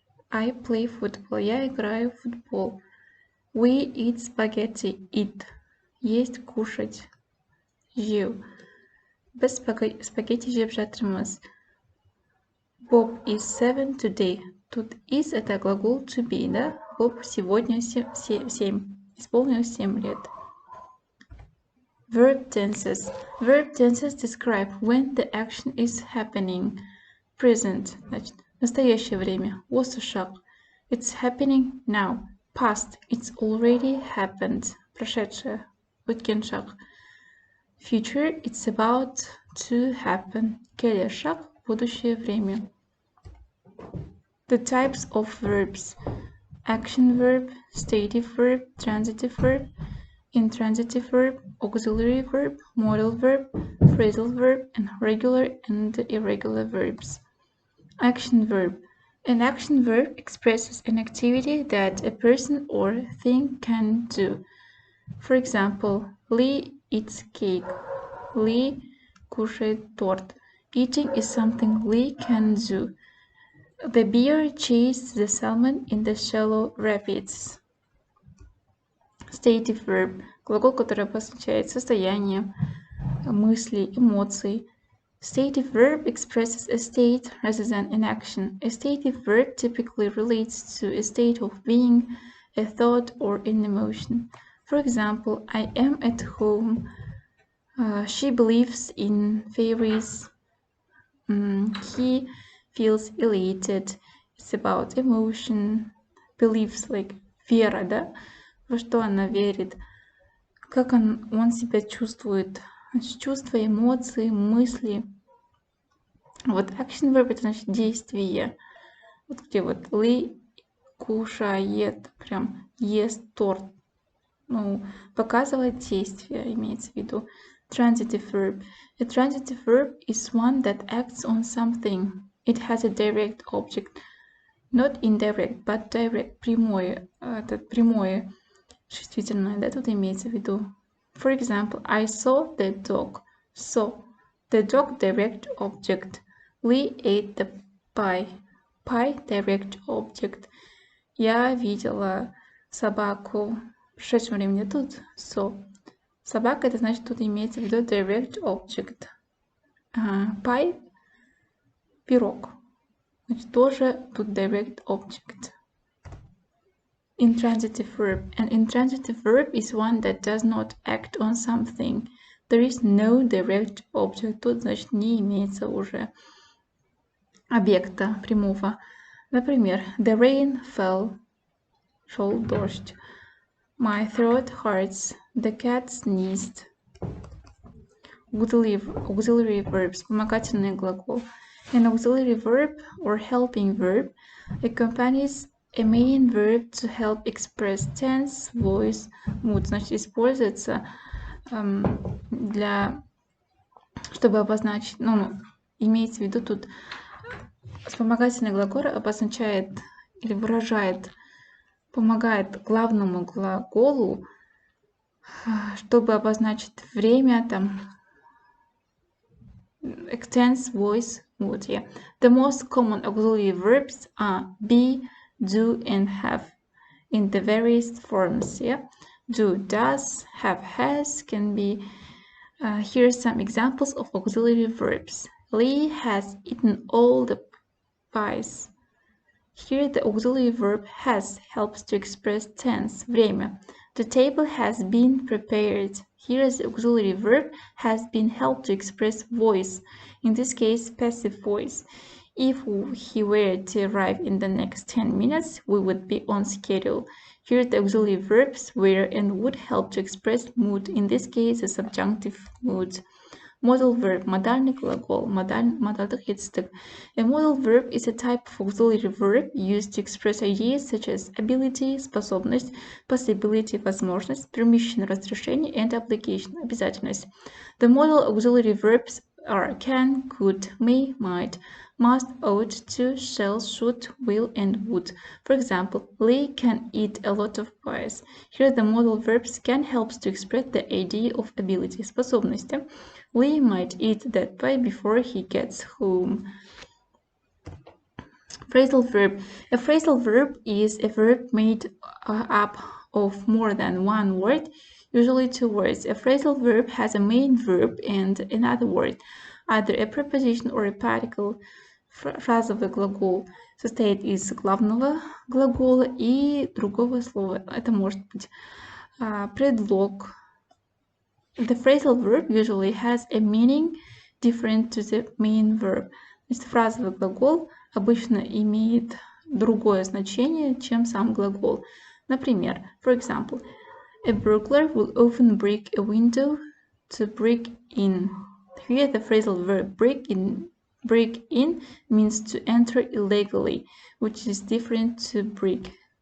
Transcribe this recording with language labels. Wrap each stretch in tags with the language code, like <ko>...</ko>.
<en>I play football.</en> <ru>Я играю в футбол.</ru> <en>We eat spaghetti. Eat.</en> <ru>Есть, кушать.</ru> <kk>Жеу. Біз спагетти жеп жатырмыз.</kk> <en>Bob is 7 today.</en> <ru>Тут is это глагол to be, да? Bob сегодня 7. Исполнилось 7 лет.</ru> <en>Verb tenses. Verb tenses describe when the action is happening. Present.</en> <ru>Значит, настоящее время.</ru> <kk>Осы шаг.</kk> <en>It's happening now. Past. It's already happened.</en> <ru>Прошедшее.</ru> <kk>Өткен шаг.</kk> <en>Future. It's about to happen.</en> <kk>Келер шаг.</kk> <ru>Будущее время.</ru> <en>The types of verbs. Action verb, stative verb, transitive verb, intransitive verb, auxiliary verb, modal verb, phrasal verb, and regular and irregular verbs. Action verb. An action verb expresses an activity that a person or thing can do. For example, Lee eats cake.</en> <ru>Lee кушает торт.</ru> <en>Eating is something Lee can do. The bear chased the salmon in the shallow rapids. Stative verb.</en> <ru>Глагол, который обозначает состояние, мысли, эмоции.</ru> <en>Stative verb expresses a state rather than an action. A stative verb typically relates to a state of being, a thought, or an emotion. For example, I am at home. She believes in fairies. He feels elated. It's about emotion. Believes like</en> <ru>вера, да? Во что она верит. Как он себя чувствует. Значит, чувства, эмоции, мысли. Вот action verb это значит действие. Вот где вот Ли кушает, прям ест торт. Ну, показывает действие, имеется в виду.</ru> <en>Transitive verb. A transitive verb is one that acts on something. It has a direct object. Not indirect, but direct.</en> <ru>Прямое. Это прямое. Существительное, да, тут имеется в виду.</ru> <en>For example, I saw the dog. Saw. The dog direct object. We ate the pie. Pie direct object.</en> <ru>Я видела собаку. В прошедшем времени тут saw. Собака это значит тут имеется в виду direct object. Pie пирог. Значит тоже тут direct object.</ru> <en>Intransitive verb. An intransitive verb is one that does not act on something. There is no direct object.</en> <ru>Тут, значит, не имеется уже объекта прямого. Например,</ru> <en>the rain fell.</en> <ru>Шел дождь.</ru> <en>My throat hurts. The cat sneezed. Auxiliary verbs.</en> <ru>Вспомогательный глагол.</ru> <en>An auxiliary verb or helping verb accompanies a main verb to help express tense, voice, mood.</en> <ru>Значит, используется для, чтобы обозначить, имеется в виду тут вспомогательный глагол обозначает или выражает, помогает главному глаголу, чтобы обозначить время, там, tense, voice, mood.</ru> <en>Yeah. The most common auxiliary verbs are be, do, and have in the various forms. Yeah, do, does, have, has can be. Here are some examples of auxiliary verbs. Lee has eaten all the pies. Here the auxiliary verb has helps to express tense,</en> <ru>время.</ru> <en>The table has been prepared. Here the auxiliary verb has been helped to express voice, in this case passive voice. If he were to arrive in the next 10 minutes, we would be on schedule. Here the auxiliary verbs were and would help to express mood, in this case the subjunctive mood. Modal verb,</en> <ru>модальный глагол,</ru> <kk>модальных етістік.</kk> <en>A modal verb is a type of auxiliary verb used to express ideas such as ability,</en> <ru>способность,</ru> <en>possibility,</en> <ru>возможность,</ru> <en>permission,</en> <ru>разрешение,</ru> <en>and obligation,</en> <ru>обязательность.</ru> <en>The modal auxiliary verbs are can, could, may, might, must, ought, to, shall, should, will, and would. For example, Lee can eat a lot of pies. Here the modal verbs can helps to express the idea of ability,</en> <ru>способности.</ru> <en>Lee might eat that pie before he gets home. Phrasal verb. A phrasal verb is a verb made up of more than one word, usually two words. A phrasal verb has a main verb and another word, either a preposition or a particle.</en> <ru>Фразовый глагол состоит из главного глагола и другого слова. Это может быть предлог.</ru> <en>The phrasal verb usually has a meaning different to the main verb.</en> <ru>Значит, фразовый глагол обычно имеет другое значение, чем сам глагол. Например,</ru> <en>for example, a burglar will often break a window to break in. Here the phrasal verb break in means to enter illegally, which is different to break.</en>